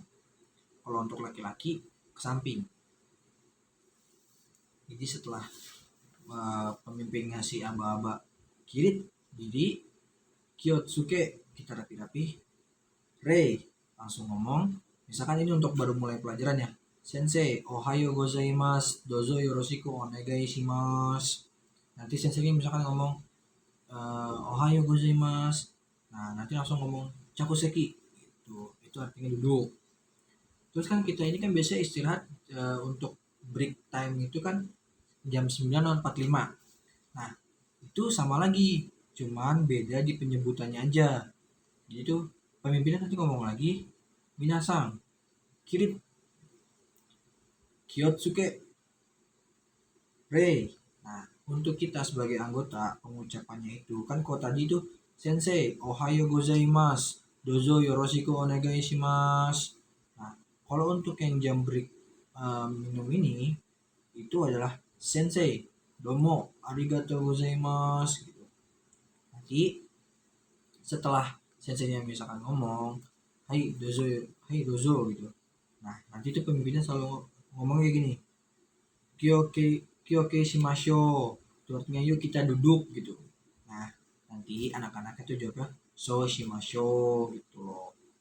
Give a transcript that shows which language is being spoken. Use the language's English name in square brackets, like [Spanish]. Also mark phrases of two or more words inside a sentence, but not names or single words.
[Indonesian] Kalau untuk laki-laki ke samping. Jadi setelah pemimpin ngasih aba-aba kirit, diri, Kyotsuke, kita rapi-rapi, Rei, langsung ngomong. Misalkan ini untuk baru mulai pelajaran ya. [Japanese] 先生、おはようございます、どうぞよろしくお願いします. [Indonesian] Nanti sensei misalkan ngomong, [Japanese] おはようございます. [Indonesian] Nah, nanti langsung ngomong, chakuseki. Itu artinya duduk. Terus kan kita ini kan biasa istirahat untuk [English] break time [Indonesian] itu kan jam 9.45. Nah, itu sama lagi, cuman beda di penyebutannya aja. Jadi tuh pemimpinnya nanti ngomong lagi, [Japanese] 皆さん起立気をつけ礼. [Indonesian] Nah, untuk kita sebagai anggota pengucapannya itu kan kok tadi tuh [Japanese] 先生おはようございます、どうぞよろしくお願いします. [Indonesian] Nah, kalau untuk yang jam break minum ini itu adalah [Japanese] 先生どうもありがとうございます [Indonesian] gitu. Nanti setelah senseinya misalkan ngomong [Japanese] はいどうぞ [Indonesian] gitu, nah nanti tuh pemimpinnya selalu ngomong kayak gini, [Japanese] 休憩しましょう, [Indonesian] itu artinya yuk kita duduk gitu. Nah nanti anak-anaknya tuh jawabnya [Japanese] そうしましょう [Indonesian] gitu loh.